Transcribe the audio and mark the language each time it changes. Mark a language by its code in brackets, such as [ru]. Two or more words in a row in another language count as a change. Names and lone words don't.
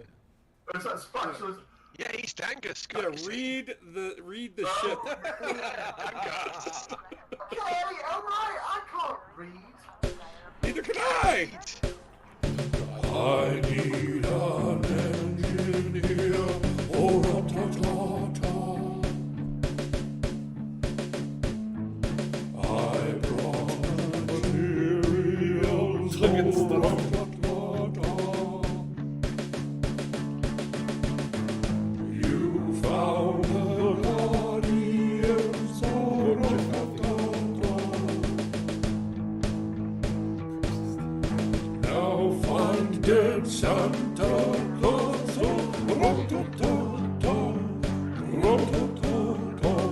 [en] Is that Spacial? Yeah, he's Dangus. Yeah, read the ship. Dangus. Okay, alright, I can't read. Neither can I! I need an engineer. Oh, ra-ta-ta-ta. I brought materials. Look at stuff. You found the guardians. Oh, ra-ta-ta-ta. Now find dead Santa Claus. Oh, ra-ta-ta-ta. Ra-ta-ta-ta.